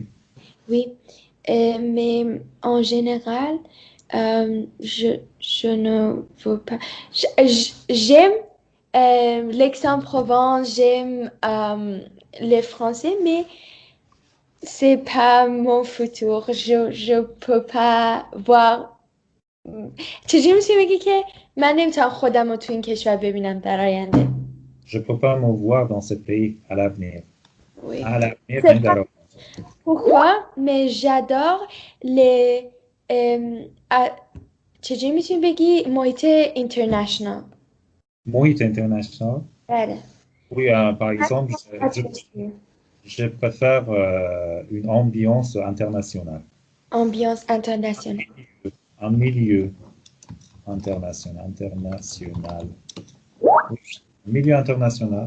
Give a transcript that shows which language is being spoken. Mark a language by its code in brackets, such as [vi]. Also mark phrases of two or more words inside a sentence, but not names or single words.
[fr] Oui, mais en général, je ne veux pas. J'aime l'Aix-en-Provence, j'aime les Français, mais c'est pas mon futur. Je peux pas voir. [fa] چجوری میشه بگی که من نمیتونم خودم رو تو این کشور ببینم در آینده. [fr] Je ne peux pas me voir dans ce pays à l'avenir. Oui. À l'avenir, C'est mais pas pourquoi, mais j'adore les [fa] چجوری میتونی بگی محیط اینترنشنال. محیط international. بله. [fr] Oui, par exemple, je préfère une ambiance internationale. Ambiance internationale. Un milieu international. Oui, un milieu international.